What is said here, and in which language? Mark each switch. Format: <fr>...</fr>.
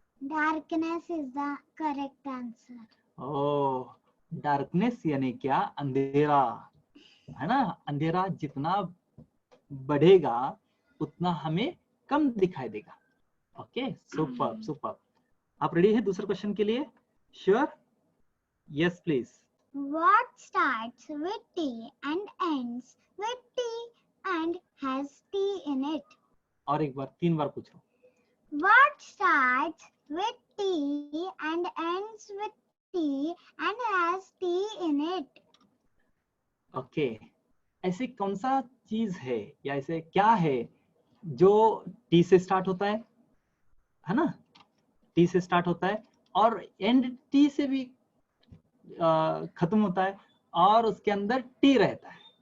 <en>Darkness is the correct answer.</en> <hi>Oh, darkness यानी क्या? अंधेरा, है ना. अंधेरा जितना बढ़ेगा उतना हमें कम दिखाई देगा. Okay, superb. आप रेडी है दूसरे क्वेश्चन के लिए?</hi> <en>Sure? Yes please. What starts with T and ends with T and has T in it?</en> <hi>और एक बार, 3 बार पूछो.</hi> <en>What starts with T and ends with T and has T in it?</en> <hi>Okay, ऐसे कौन सा चीज है या ऐसे क्या है जो टी से स्टार्ट होता है ना? टी से स्टार्ट होता है और एंड टी से भी खत्म होता है और उसके अंदर टी रहता है.</hi>